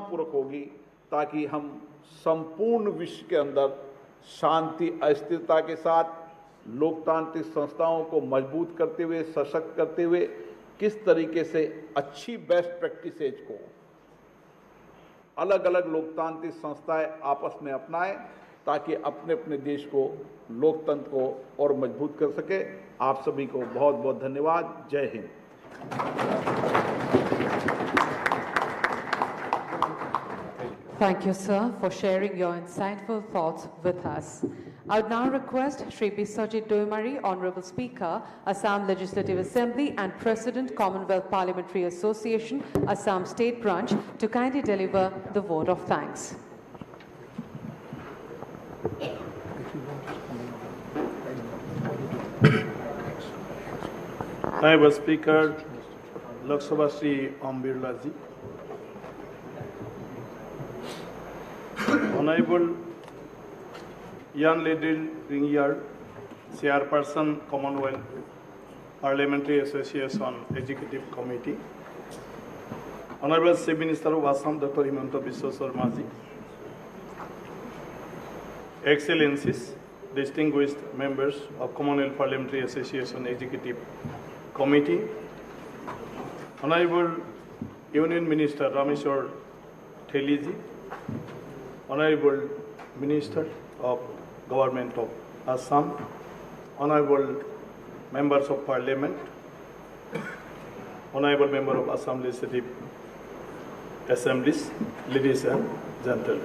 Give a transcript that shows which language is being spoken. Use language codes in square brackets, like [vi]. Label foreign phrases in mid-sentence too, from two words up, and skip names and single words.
[hi] पूर्वक होगी ताकि हम संपूर्ण विश्व के अंदर शांति अस्थिरता के साथ लोकतांत्रिक संस्थाओं को मजबूत करते हुए, सशक्त करते हुए किस तरीके से अच्छी [en] best practices [hi] को अलग अलग लोकतांत्रिक संस्थाएं आपस में अपनाएं ताकि अपने अपने देश को, लोकतंत्र को और मजबूत कर सके। आप सभी को बहुत बहुत धन्यवाद। जय हिंद। [en] Thank you, sir, for sharing your insightful thoughts with us. I would now request Shri Biswajit Doimari, Honorable Speaker, Assam Legislative Assembly and President, Commonwealth Parliamentary Association, Assam State Branch, to kindly deliver the vote of thanks. Honorable Speaker, Lok Sabha Shri Om Birla Ji, Honorable Ian Liddell Ringyard, Chairperson, Commonwealth Parliamentary Association Executive Committee, Honorable Chief Minister of Assam, Dr. Himanta Biswa Sarma Ji, Excellencies, distinguished members of Commonwealth Parliamentary Association Executive Committee, Honorable Union Minister Rameshwar Theliji, Honorable Minister of Government of Assam, Honorable Members of Parliament, Honorable Member of Assam Legislative Assemblies, ladies and gentlemen.